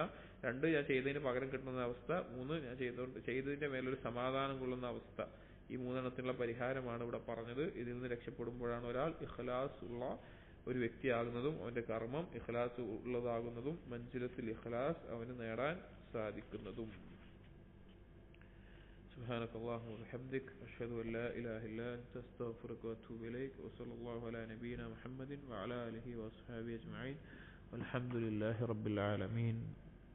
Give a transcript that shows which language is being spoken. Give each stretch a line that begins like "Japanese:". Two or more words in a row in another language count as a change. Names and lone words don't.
Malayalam: രണ്ട്, ഞാൻ ചെയ്തതിന് പകരം കിട്ടുന്ന അവസ്ഥ. മൂന്ന്, ഞാൻ ചെയ്തതിന്റെ മേലൊരു സമാധാനം കൊള്ളുന്ന അവസ്ഥ. ഈ മൂന്നെണ്ണത്തിനുള്ള പരിഹാരമാണ് ഇവിടെ പറഞ്ഞത്. ഇതിൽ നിന്ന് രക്ഷപ്പെടുമ്പോഴാണ് ഒരാൾ ഇഖ്ലാസ് ഉള്ള ഒരു വ്യക്തിയാകുന്നതും അവന്റെ കർമ്മം ഇഖ്ലാസ് ഉള്ളതാകുന്നതും
Arabic: منزلة الإخلاص
Malayalam: അവന് നേടാൻ സാധിക്കുന്നതും.
Arabic: سبحانك اللهم وبحمدك أشهد أن لا إله إلا أنت أستغفرك وأتوب إليك وصلى الله على نبينا محمد وعلى آله وأصحابه أجمعين والحمد لله رب العالمين.